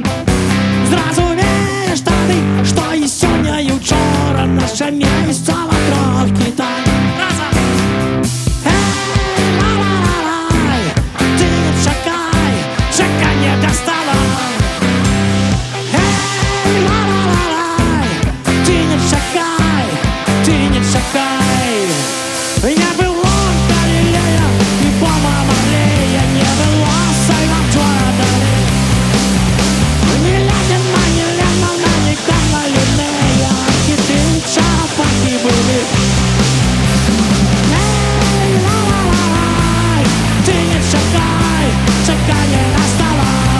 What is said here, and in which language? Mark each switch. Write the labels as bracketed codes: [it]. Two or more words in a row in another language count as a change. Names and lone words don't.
[be] Зразумееш тады, што і сёння, і ўчора наша месца ва трох кітах. Эй, ла-ла-ла-лай, ты не чакай, чаканне дастала. Эй, ла-ла-ла-лай, ты не чакай, ты не чакай. [ru] Не было Галилея и Бома Марлея, не было Сальвадора Дали, ни Ленина, ни Леннона, ни Карла Линнея, хиты чарапахи были. Эй, ла-ла-ла-лай, [be] ты не чакай, чаканье настало.